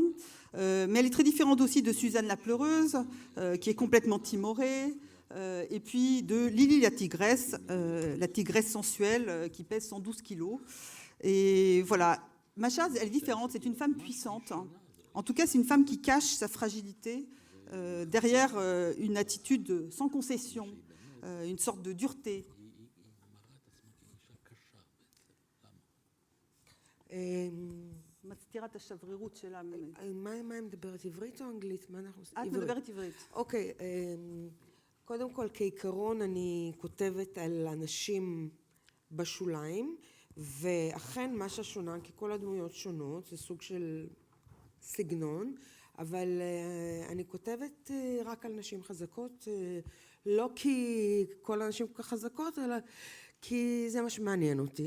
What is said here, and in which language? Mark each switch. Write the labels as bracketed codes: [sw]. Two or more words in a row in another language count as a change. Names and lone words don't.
[fr] Mais elle est très différente aussi de Suzanne la pleureuse, qui est complètement timorée, et puis de Lily la tigresse sensuelle, qui pèse 112 kilos. Et voilà, Masha, elle est différente, c'est une femme puissante. En tout cas, c'est une femme qui cache sa fragilité derrière une attitude sans concession, une sorte de dureté. [he] מסתירה את השברירות שלה. מה היא מדברת, עברית או אנגלית? מה אנחנו עושים? את מדברת עברית. אוקיי, קודם כל, כעיקרון אני כותבת על אנשים בשוליים, ואכן מה ששונה, כי כל הדמויות שונות, זה סוג של סגנון, אבל אני כותבת רק על נשים חזקות, לא כי כל הנשים כל כך חזקות, אלא כי זה מה שמעניין אותי.